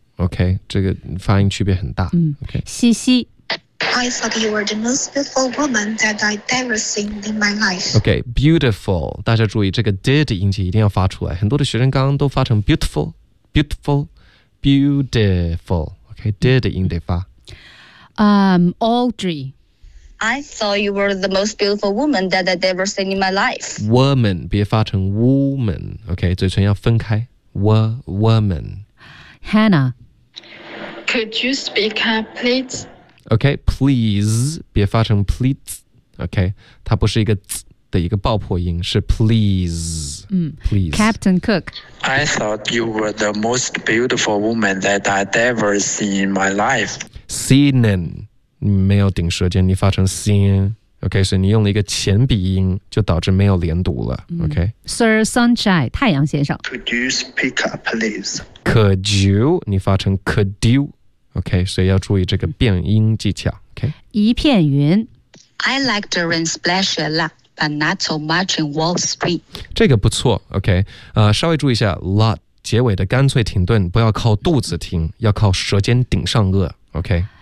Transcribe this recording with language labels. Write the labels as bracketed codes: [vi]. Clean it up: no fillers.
[zh] OK, 这个发音区别很大。嗯，OK。西西。 [en] I thought you were the most beautiful woman that I'd ever seen in my life. OK, beautiful. [zh] 大家注意这个 did 音节一定要发出来。很多的学生刚刚都发成 beautiful, beautiful, beautiful. OK, did 音得发。 [en] Audrey. I thought you were the most beautiful woman that I'd ever seen in my life. [zh] Woman, 别发成 woman, OK, 嘴唇要分开 woman. [en] Hannah. Could you speak up, please? [zh] OK, please, 别发成 please, OK, 它不是一个 z 的一个爆破音，是 please, please. [en] Captain Cook. I thought you were the most beautiful woman that I'd ever seen in my life. Seenin. [zh] 你没有顶舌尖，你发成 sin, OK, 所以你用了一个前鼻音，就导致没有连读了、嗯、OK. Sir Sunshine, 太阳先生。 [en] Could you speak up, please? [zh] Could you, 你发成 could you, OK, 所以要注意这个变音技巧、嗯、OK. 一片云。 [en] I like the rain splash a lot, but not so much in Wall Street. [zh] 这个不错 OK, 稍微注意一下 lot 结尾的干脆停顿，不要靠肚子停，要靠舌尖顶上颚 OK.